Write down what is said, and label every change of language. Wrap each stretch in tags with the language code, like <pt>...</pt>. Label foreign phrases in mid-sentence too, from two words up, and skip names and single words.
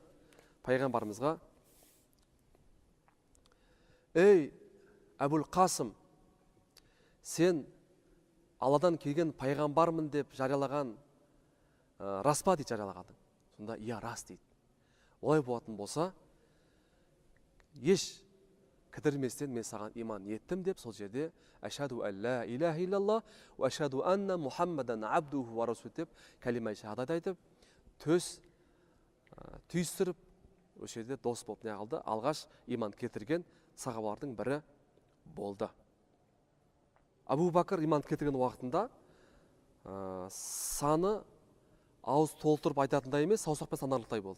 <kk>Пайғамбарымызға: ей, Әбул Қасым, сен Алладан келген пайғамбармын деп жариялаған рас па дейді, жариялағаның? Сонда иә, рас дейді. Олай болатын болса, еш кідірместен мен саған иман еттім деп, сол жерде</kk> <ar>أشهد أن لا إله إلا الله وأشهد أن محمدا عبده ورسوله</ar> <kk>деп кәлима шахадат айтып, түйістіріп, осы жерде дос болып не қылды? Алғаш иман келтірген сахабалардың бірі болды. Абу Бәкір иман келтірген уақытында саны ауыз толтырып айтатындай емес, саусақпен санарлықтай болды.</kk>